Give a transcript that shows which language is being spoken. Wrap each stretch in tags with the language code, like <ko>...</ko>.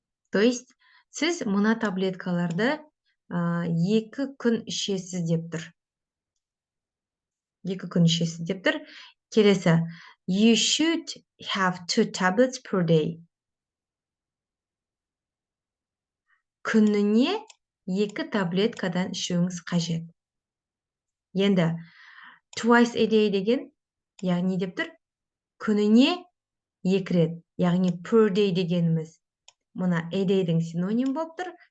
<ru>То есть,</ru> <kk>сіз мына таблеткаларды 2 күн ішесіз деп тұр. 2 күн ішесіз деп тұр. Келесі.</kk> <en>You should have 2 tablets per day.</en> <kk>Күніне 2 таблеткадан ішуіңіз қажет. Енді,</kk> <en>twice a day</en> <kk>деген, яғни деп тұр, күніне 2 рет. Яғни</kk> <en>per day</en> <kk>дегеніміз. Мұна a day-дің синоним болып тұр.</kk>